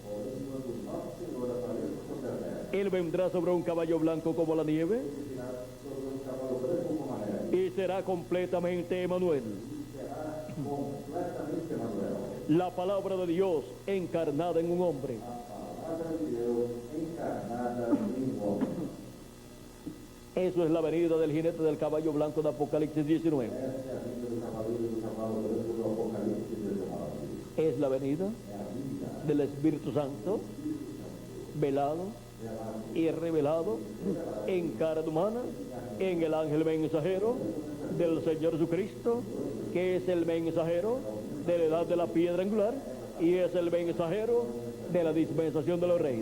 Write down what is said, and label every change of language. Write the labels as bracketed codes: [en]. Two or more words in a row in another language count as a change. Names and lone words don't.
[es] Él vendrá sobre un caballo blanco como la nieve y será completamente Emmanuel, la palabra de Dios encarnada en un hombre. Eso es la venida del jinete del caballo blanco de Apocalipsis 19. [pt] Essa é a vinda do cavaleiro do cavalo branco do Apocalipse 19. [es] Es la venida [pt] É a vinda [es] del Espíritu Santo velado y revelado en carne humana en el ángel mensajero del Señor Jesucristo, que es el mensajero de la edad de la piedra angular y es el mensajero de la dispensación de los reinos.